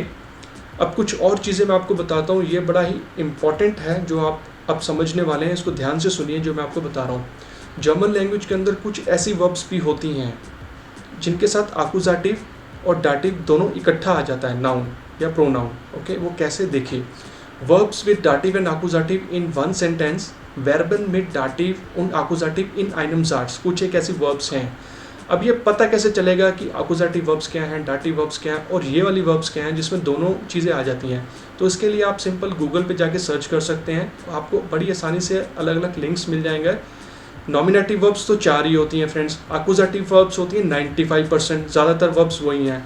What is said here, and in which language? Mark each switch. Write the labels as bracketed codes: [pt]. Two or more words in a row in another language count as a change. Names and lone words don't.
[hi] अब कुछ और चीज़ें मैं आपको बताता हूँ, ये बड़ा ही इम्पॉर्टेंट है जो आप अब समझने वाले हैं। इसको ध्यान से सुनिए जो मैं आपको बता रहा हूँ। [en] German language [hi] के अंदर कुछ ऐसी वर्ब्स भी होती हैं जिनके साथ आकुजाटिव और डाटिव दोनों इकट्ठा आ जाता है, नाउन या प्रोनाउन। ओके, वो कैसे देखिए। [en] Verbs with dative and accusative in one sentence, [de] Verben mit dative und accusative in einem Satz। [hi] कुछ एक ऐसी verbs हैं। अब ये पता कैसे चलेगा कि [en] accusative verbs [hi] क्या हैं, [en] dative verbs [hi] क्या हैं और ये वाली verbs क्या हैं जिसमें दोनों चीज़ें आ जाती हैं। तो इसके लिए आप सिंपल गूगल पे जाके सर्च कर सकते हैं, आपको बड़ी आसानी से अलग अलग लिंक्स मिल जाएंगे। [en] nominative verbs [hi] तो 4 ही होती हैं फ्रेंड्स, [en] accusative verbs [hi] होती हैं 95%, ज़्यादातर वर्ब्स वही हैं।